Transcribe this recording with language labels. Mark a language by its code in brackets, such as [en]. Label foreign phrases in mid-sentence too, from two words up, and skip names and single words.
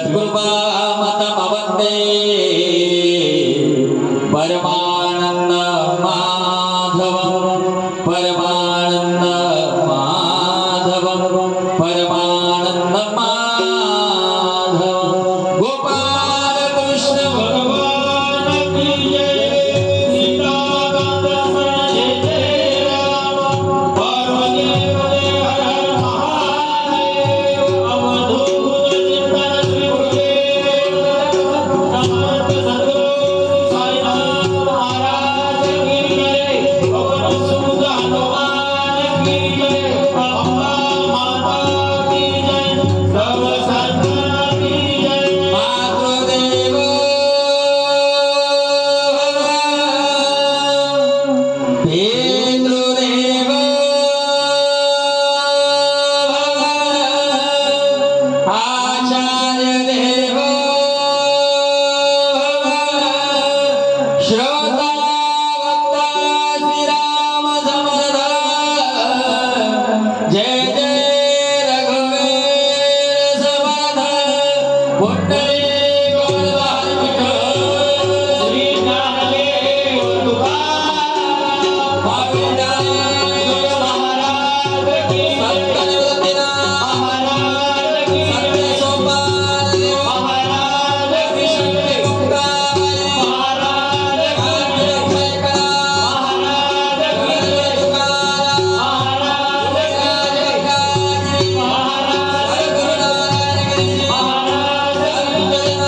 [sa] रूपामतमवन्दे परमानन्द माधवं परमानन्द माधवं परमानन्द माधवं गोपाल कृष्ण [hi] भगवान की जय सीताकांत जय जय राम पार्वती पते हर हर महादेव अवधूत चिंतन श्री गुरुदेव समर्थ सद्गुरु साईनाथ महाराज की जय पवन सुत हनुमान की जय अम्बा माता की जय सब संतना की जय [sa] मातृदेव पितृदेव आचार्य देव [mr] श्रोता वक्ता श्रीराम समर्थ जय जय रघुवीर समर्थ पुंडरीक [hi] वरदान विठ्ठल श्री ज्ञानदेव तुकाराम महाराज की सत्यनिवृत्तीनाथ महाराज की सत्य सोपान महाराज की शक्ती मुक्ताबाई महाराज की जयकरा महाराज की तुकाराम महाराज की जयकारा महाराज गुरुनानक महाराज की